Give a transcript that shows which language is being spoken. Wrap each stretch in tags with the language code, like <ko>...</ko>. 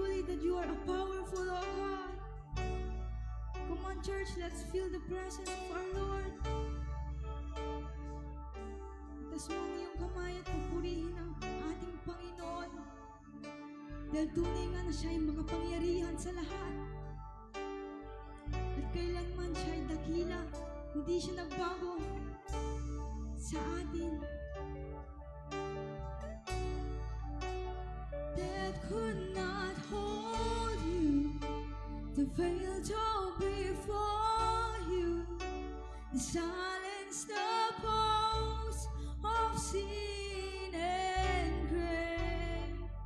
<en>that you are a powerful, oh God. Come on, church, let's feel the presence of our Lord.</en> <tl>Taas mo ang iyong kamay at pupurihin ang ating Panginoon. Dahil tunay nga na siya ay makapangyarihan sa lahat. At kailanman siya ay dakila, hindi siya nagbago sa atin.</tl> <en>That could not hold you, the veil tore before you, the silence the pulse of sin and grave.</en>